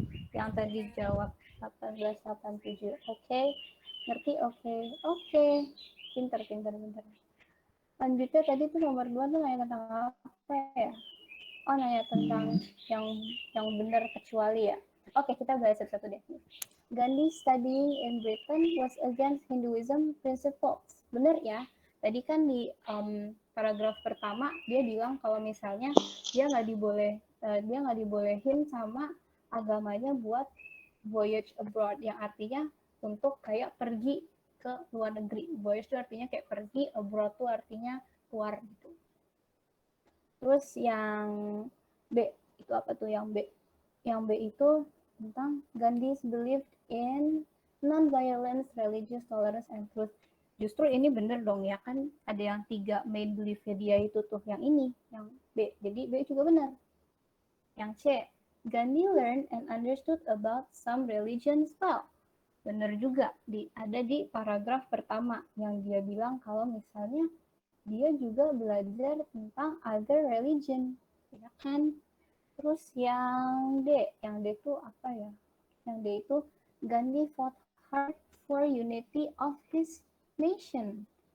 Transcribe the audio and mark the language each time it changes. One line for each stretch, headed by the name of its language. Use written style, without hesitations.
Indonesian: Yang tadi jawab 1887. Oke. Ngerti? Oke. Pinter. Lanjutnya tadi tuh nomor 2 tuh nanya tentang apa ya? Oh, nanya tentang yang benar kecuali ya. Oke, kita bahas satu-satu deh.
English: Gandhi studying in Britain was against Hinduism principles.
Indonesian: Benar ya? Tadi kan di paragraf pertama dia bilang kalau misalnya dia nggak dibolehin sama agamanya buat
English: voyage abroad,
Indonesian: yang artinya untuk kayak pergi ke luar negeri. Voyage itu artinya kayak pergi, abroad itu artinya keluar gitu. Terus yang B itu apa tuh yang B? Yang B itu tentang
English: Gandhi's believed in non-violence, religious tolerance, and truth.
Indonesian: Justru ini bener dong ya kan ada yang 3
English: main belief-
Indonesian: nya dia itu tuh yang ini, yang B. Jadi B juga benar. Yang C,
English: Gandhi learned and understood about some religions well.
Indonesian: Benar juga, ada di paragraf pertama yang dia bilang kalau misalnya dia juga belajar tentang
English: other religion,
Indonesian: ya kan? Terus yang D itu apa ya? Yang D itu
English: Gandhi fought hard for unity of his nation.